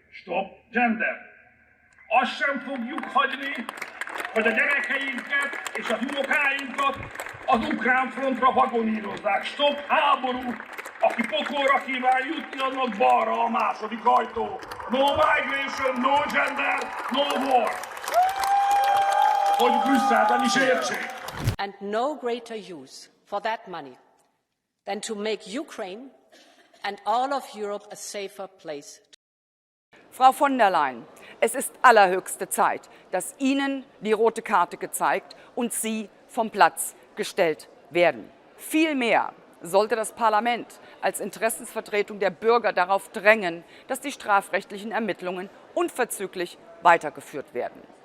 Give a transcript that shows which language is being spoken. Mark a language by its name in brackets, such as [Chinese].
[English] Stop gender. [Hungarian] Azt sem fogjuk hagyni, hogy a gyerekeinket és az unokáinkat az ukrán frontra vagonírozzák. Stop háború! Aki pokolra kíván jutni, annak balra a második ajtó. [English] No migration, no gender, no war. [Hungarian] Hogy Brüsszelben is értsék. [English] And no greater use for that money than to make Ukraine and all of Europe a safer place. [German] Frau von der Leyen, es ist allerhöchste Zeit, dass Ihnen die rote Karte gezeigt und Sie vom Platz gestellt werden. Vielmehr sollte das Parlament als Interessensvertretung der Bürger darauf drängen, dass die strafrechtlichen Ermittlungen unverzüglich weitergeführt werden.